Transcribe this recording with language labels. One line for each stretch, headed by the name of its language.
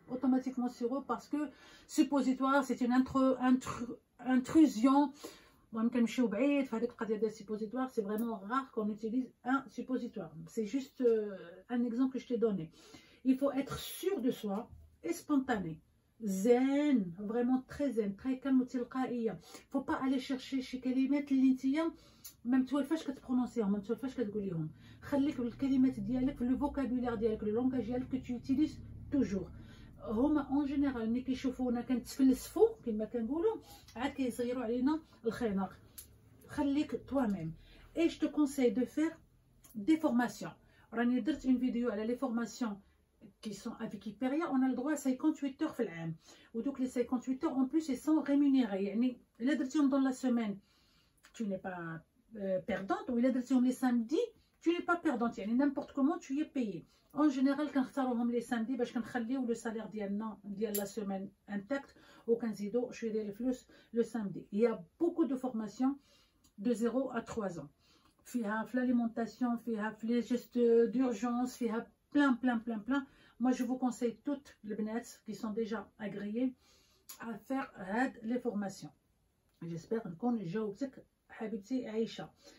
French: Automatiquement sirop parce que suppositoire, c'est une intrusion. Suppositoire, c'est vraiment rare qu'on utilise un suppositoire. C'est juste un exemple que je t'ai donné. Il faut être sûr de soi et spontané. Zen, vraiment très zen, très calme
Arabic: وتلقائيه.
French: Faut pas aller chercher
Arabic: شي كلمات اللي نتيا ما متولفاش كتبرونونسيهم، ما متولفاش كتقوليهم. خليك بالكلمات ديالك في
French: لو فوكابولير ديالك، لو لونغاج ديالك que tu utilises toujours.
Arabic: هما اون جينيرال ملي كيشوفونا كنتفلسفوا كما كنقولوا عاد كيصيروا علينا الخناق. خليك
French: toi même. Et je te conseille de faire des formations.
Arabic: راني درت
French: une vidéo على les formations qui sont avec Hyperia. On a le droit à 58 heures
Arabic: في العام. ودوك
French: les 58 heures en plus ils sont rémunérés.
Arabic: يعني الا درتيهم
French: dans la semaine tu n'es pas perdante, ou
Arabic: الا درتيهم
French: les samedis tu n'es pas perdante. يعني n'importe comment tu y es payé. En général
Arabic: كنختاروهم
French: les samedis
Arabic: باش كنخليو
French: le salaire ديالنا ديال la semaine intact
Arabic: وكنزيدو شويه ديال الفلوس
French: le samedi. Il y a beaucoup de formations de 0 à 3 ans.
Arabic: فيها في
French: l'alimentation, فيها في les gestes d'urgence, فيها plein. Moi je vous conseille toutes les bnats qui sont déjà agréées à faire les formations. J'espère
Arabic: نكون جاوبتك حبيبتي عايشة.